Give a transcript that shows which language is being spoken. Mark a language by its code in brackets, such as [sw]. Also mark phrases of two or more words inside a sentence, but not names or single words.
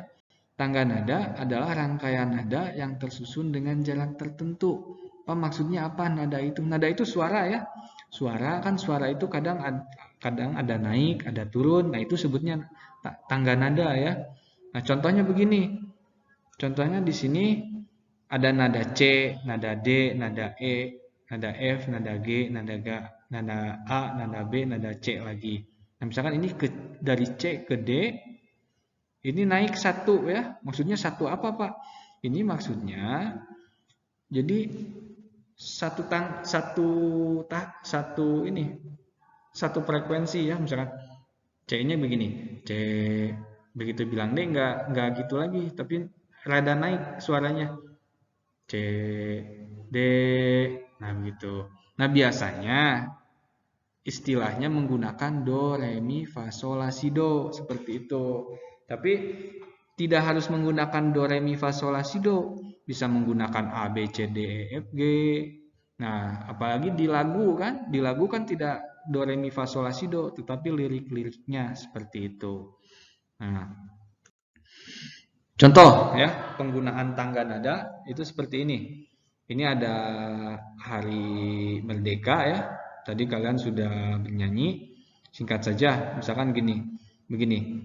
[id] Tangga nada adalah rangkaian nada yang tersusun dengan jarak tertentu. Maksudnya apa nada itu? Nada itu suara ya. Suara itu kadang ada naik, ada turun. Nah, itu sebutnya tangga nada ya. Nah, contohnya begini. Contohnya di sini ada nada C, nada D, nada E, nada F, nada G, nada A, nada B, nada C lagi. Nah, misalkan ini dari C ke D, ini naik satu ya. Maksudnya satu apa, Pak? Ini maksudnya jadi satu frekuensi ya. Misalkan C-nya begini. C begitu bilang D nggak gitu lagi, tapi rada naik suaranya. C D. Nah, begitu. Nah, biasanya istilahnya menggunakan do, re, mi, fa, sol, la, si, do seperti itu. Tapi tidak harus menggunakan do, re, mi, fa, sol, la, si, do. Bisa menggunakan A, B, C, D, E, F, G. Nah, apalagi di lagu kan? Di lagu kan tidak do, re, mi, fa, sol, la, si, do, tetapi lirik-liriknya seperti itu. Nah, contoh ya, penggunaan tangga nada itu seperti ini. Ini ada Hari Merdeka ya. Tadi kalian sudah bernyanyi. Singkat saja, misalkan begini.